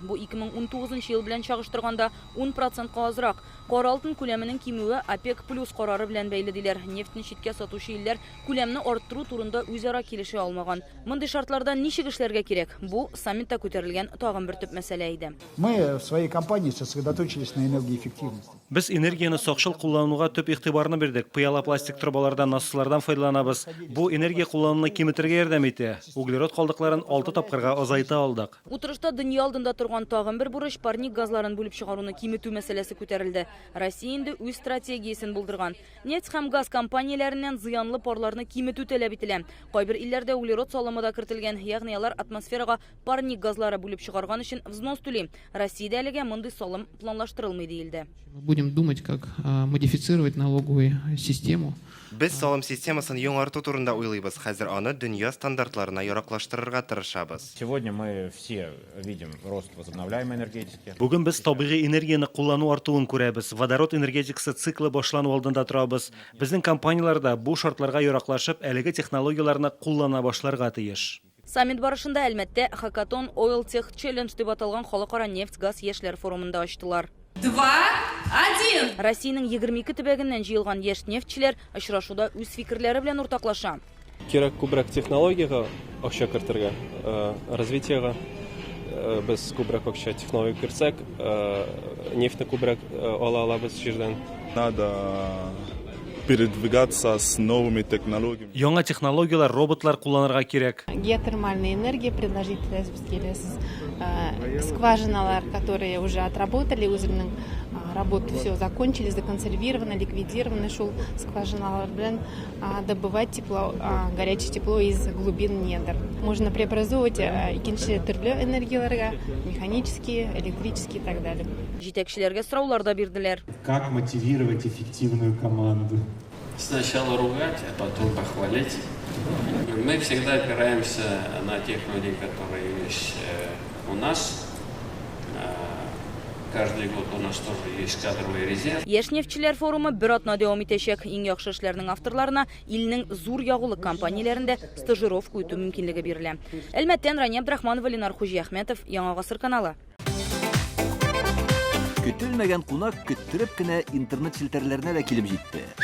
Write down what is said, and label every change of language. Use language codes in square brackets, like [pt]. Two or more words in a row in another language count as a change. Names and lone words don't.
[tt] Бу 2019 ел белән чагыштырганда 10%-ка азрак. Кара алтын күләменең кимүе ОПЕК+ карары белән бәйле диләр. Нефтьне читкә сатучы илләр күләмне арттыру турында үзара килешә алмаган. Мондый шартларда ничек эшләргә кирәк? Бу саммитта күтәрелгән тагын бер төп мәсьәлә иде. [ru] Мы в своей компании сосредоточились на энергоэффективности. [tt] Без энергияны сакчыл куллануга төп игътибарны бирдек. Пыяла пластик трубалардан, насослардан файдаланабыз. Бу энергия куллануны киметергә ярдәм итә. Углерод калдыкларын 6 тапкырга азайта алдык. Утырышта дөнья алдында торган тагын бер бурыч парник газларын бүлеп чыгаруны киметү мәсьәләсе күтәрелде. Россия инде үз стратегиясын булдырган. Нефть һәм газ компанияләреннән зыянлы парларны киметү таләп ителә. Кайбер илләрдә углерод салымы да кертелгән, ягъни алар атмосферага парник газлары бүлеп чыгарган өчен взнос түли. Россиядә әлегә мондый салым планлаштырылмый диелде. [ru] Будем думать, как модифицировать налоговую систему. [tt] Без салым системасын яңарту турында уйлыйбыз. Хәзер аны дөнья стандартларына яраклаштырырга тырышабыз. [ru] Сегодня мы все видим рост возобновляемой энергетики. [tt] Бүген без табигый энергияны куллану артуын күрәбез. Водород энергетикасы циклы башлану алдында торабыз. Безнең компанияларда бу шартларга яраклашып, әлеге технологияларны куллана башларга тиеш. Саммит барышында әлбәттә Hackathon Oil Tech Challenge дип аталган халыкара нефть-газ яшьләр форумында ачтылар. 2-1. Россиянең 22 төбәгеннән җыелган яшь нефтьчеләр очрашуда үз фикерләре белән уртаклаша. Кирәк күбрәк технологиягә акча кертергә, развитиегә. Без күбрәк акча технология кертсәк, нефтьне күбрәк ала алабыз җирдән. [ru] Надо передвигаться с новыми технологиями. [tt] Яңа технологиялар, роботлар кулланырга кирәк. [ru] Геотермальная энергия предложить скважиналар, которые уже отработали, өзінің работу все закончили, законсервированы, ликвидированы, шел [tt] скважиналар белән [ru] добывать тепло, горячее тепло из глубин недр. Можно преобразовывать [tt] икенче төрле энергияларга, [ru] механические, электрические и так далее. [tt] Җитәкчеләргә сораулар да бирделәр. [ru] Как мотивировать эффективную команду? Сначала ругать, а потом похвалить. Мы всегда опираемся на тех людей, которые есть у нас. Каждый год у нас тоже есть кадровый резерв. [tt] Яшь нефтьчеләр форумы бер атна дәвам итәчәк. Иң яхшы эшләрнең авторларына илнең зур ягулык компанияләрендә стажировка үтү мөмкинлеге бирелә. Әлмәттән Рания Абдрахманова, Ленар Хуҗиәхмәтов, Яңа гасыр каналы. Көтелмәгән кунак көттереп кенә интернет челтәрләренә дә килеп җитте.